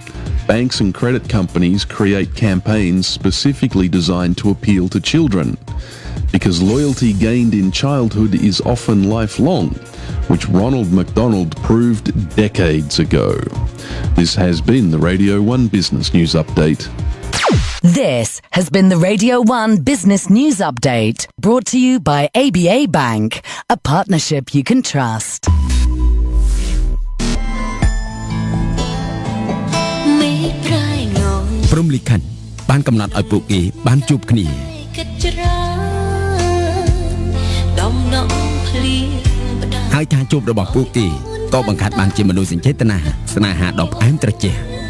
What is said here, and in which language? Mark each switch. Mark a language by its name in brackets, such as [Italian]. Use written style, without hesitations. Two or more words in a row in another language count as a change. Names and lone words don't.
[English] Banks and credit companies create campaigns specifically designed to appeal to children, because loyalty gained in childhood is often lifelong, which Ronald McDonald proved decades ago. This has been the Radio 1 Business News Update. This has been the Radio 1 Business News Update, brought to you by ABA Bank, a partnership you can trust. [Khmer] ព្រំលិខិតបានកំណត់ឲ្យពួកគេបានជួបគ្នាហើយការជួបរបស់ពួកគេក៏បង្កើតបានជាមនោសញ្ចេតនាស្នេហាដ៏ផ្អែមត្រជាក់